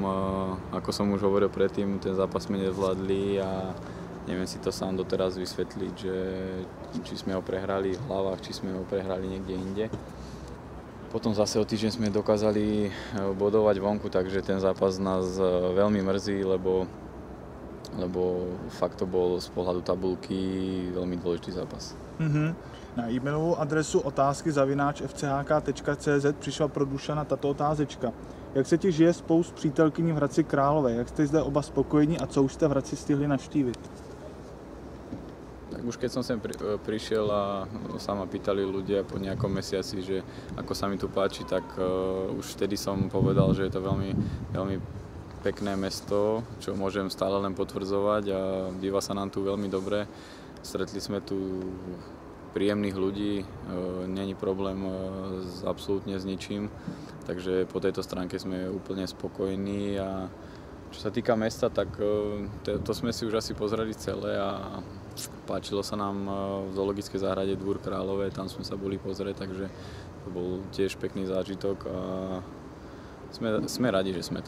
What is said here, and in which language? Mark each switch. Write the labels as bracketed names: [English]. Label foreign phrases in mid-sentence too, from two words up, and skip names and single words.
[Slovak] Ako som už hovoril predtým, ten zápas sme nezvládli a neviem si to sám doteraz vysvetliť, že či sme ho prehrali v hlavách, či sme ho prehrali niekde inde. Potom zase o týždeň sme dokázali bodovať vonku, takže ten zápas nás veľmi mrzí, lebo fakt to bol z pohľadu tabulky veľmi dôležitý zápas. [Czech] Na e-mailovou adresu otázky@fchk.cz přišla pro Dušana tato otázečka. Jak se ti žije spolu s přítelkyní v Hradci Králové? Jak jste zde oba spokojení a co už jste v Hradci stihli navštívit? [Slovak] Tak už keď som sem prišiel a sa ma pýtali ľudia po nejakom mesiaci, že ako sa mi tu páči, tak už vtedy som povedal, že je to veľmi, veľmi pekné mesto, čo môžem stále len potvrdzovať a býva sa nám tu veľmi dobre. Stretli sme tu príjemných ľudí, není problém absolútne s ničím, takže po tejto stránke sme úplne spokojní a čo sa týka mesta, tak to sme si už asi pozreli celé a páčilo sa nám v zoologickej záhrade Dvůr Králové, tam sme sa boli pozrieť, takže to bol tiež pekný zážitok a sme radi, že sme tu.